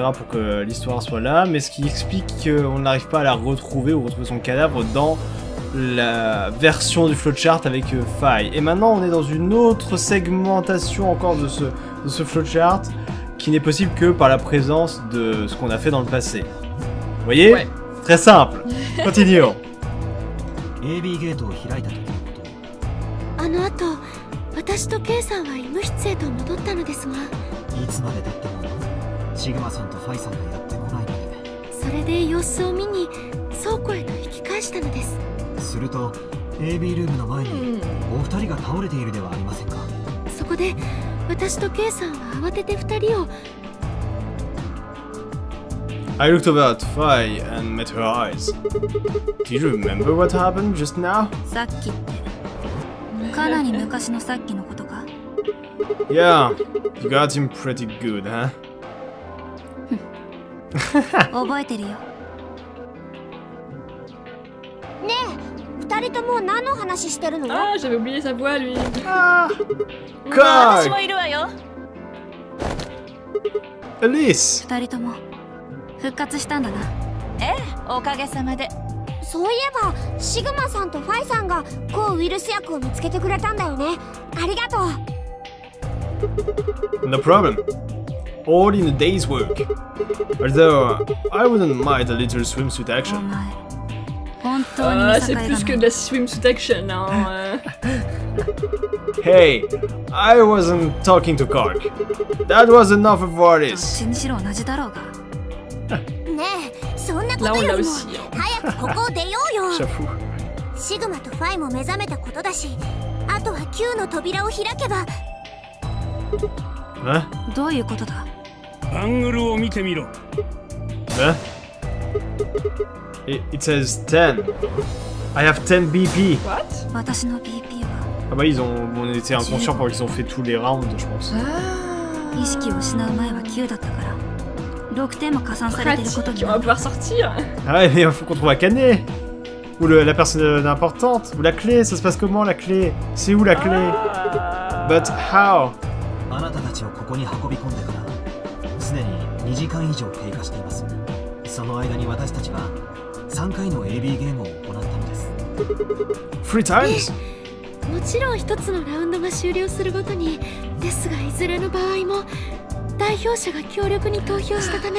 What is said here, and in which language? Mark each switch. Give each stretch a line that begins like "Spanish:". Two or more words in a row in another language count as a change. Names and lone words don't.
French: pour que l'histoire soit là, mais ce qui explique qu'on n'arrive pas à la retrouver ou retrouver son cadavre dans la version du flowchart avec faille. Et maintenant, on est dans une autre segmentation encore de ce flowchart, qui n'est possible que par la présence de ce qu'on a fait dans le passé. Vous voyez? Ouais. Très simple. Continuons.
Japanese: あの後、私とケイさんは医務室へと戻ったのですが、いつまで経ってもシグマさんとファイさんがやってこないので、それで様子を見に倉庫へと引き返したのです。すると AB ルームの前にお二人が倒れているではありませんか。そこで私とケイさんは慌てて二人を
English: I looked over at Faye and met her eyes. Do you remember what happened just now?
Japanese: さっきってかなり昔のさっきのことか。
English: Yeah, you got him pretty good, huh?
Japanese: 覚えてるよ。ねえ、二人とも何の話してるの？
French: Ah, j'avais oublié sa voix, lui.
English: God!
Japanese: いるわよ。
English: Elise!
Japanese: 二人とも復活したんだな。おかげさまで。そういえばシグマさんとファイさんが抗ウイルス薬を見つけてくれたんだよね。ありがとう。
English: No problem. All in a day's work. Although, I wouldn't mind a little swimsuit
Japanese: お
English: action.
Japanese: 前本当に Ah, 見
French: c'est
Japanese: 境
French: plus que
Japanese: が
French: de
Japanese: ない。
French: la
English: swimsuit action,
French: hein.
English: Hey, I wasn't talking to Kark. That was enough of what
Japanese: どっ
English: is.
Japanese: ちにしろ同じだろうが。ねえ、そんなこ
French: Là,
Japanese: と
French: on
Japanese: よ
French: l'a
Japanese: りも
French: aussi. Hein.
Japanese: 早くここを出ようよ。
French: J'avoue.
Japanese: シグマとファイも目覚めたことだし、あとは Q の扉を開けば。 Huh? どういうことだ。アングルを見てみろ。
English: Huh? It says 10. I have 10 BP. What?
Japanese: 私の BP は
French: Ah bah on était inconscients pendant qu'ils ont fait tous les rounds, je pense.
Japanese: 意識を失う前は9だったから6点も加算されてること
French: Pratique,
Japanese: に
French: on
Japanese: な
French: va
Japanese: る。
French: pouvoir sortir. Ah ouais, mais il faut qu'on trouve Akane. Ou la personne importante. Ou la clé, ça se passe comment la clé? C'est où la clé?
English: But how?
Japanese: あなたたちをここに運び込んでからすでに2時間以上経過しています。その間に私たちは3回の AB ゲームを行ったのです。
English: 3 times?
Japanese: もちろん一つのラウンドが終了するごとにですが、いずれの場合も代表者が強力に投票したため、